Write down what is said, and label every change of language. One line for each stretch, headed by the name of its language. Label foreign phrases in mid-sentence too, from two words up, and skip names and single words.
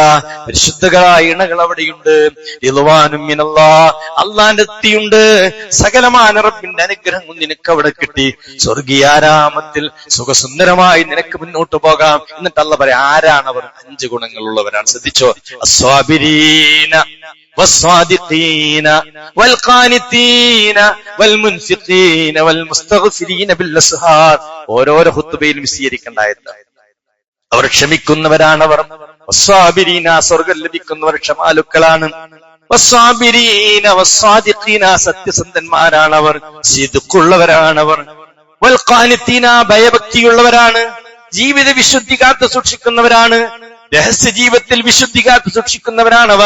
Malayalam: പരിശുദ്ധകളായ ഇണകൾ അവിടെയുണ്ട്.
Arabic: رضوان من الله,
Malayalam: അല്ലാഹുവിന്റെ തൃപ്തിയുണ്ട്. സകലമായ റബ്ബിന്റെ അനുഗ്രഹം നിനക്ക് അവിടെ കിട്ടി. സ്വർഗീയാരാമത്തിൽ സുഖസുന്ദരമായി നിനക്ക് മുന്നോട്ട് പോകാം. എന്നിട്ട് അല്ലാഹു പറയാം, ആരാണവർ? 5 ഗുണങ്ങളുള്ളവരാണ്. ശ്രദ്ധിച്ചോ?
Arabic: അസ്വാബിരീന والصادقين والقانتين والمنفقين والمستغفرين بالأسحار.
Malayalam: ഓരോരോ ഖുത്ബയിലും വിശദീകരിക്കേണ്ട ആയത്ത്. അവർ ക്ഷമിക്കുന്നവരാണവർ. വസ്സാബിരീന, സ്വർഗം ലഭിക്കുന്നവർ ക്ഷമാലുക്കളാണ്.
Arabic: والصابرين والصادقين,
Malayalam: സത്യസന്ധന്മാരാണവർ, സിദ്ഖുള്ളവരാണവർ. വൽഖാനിതീന, ഭയഭക്തിയുള്ളവരാണ്, ജീവിത വിശുദ്ധി കാത്തു സൂക്ഷിക്കുന്നവരാണ്, രഹസ്യ ജീവിതത്തിൽ വിശുദ്ധി കാത്തു സൂക്ഷിക്കുന്നവരാണവർ.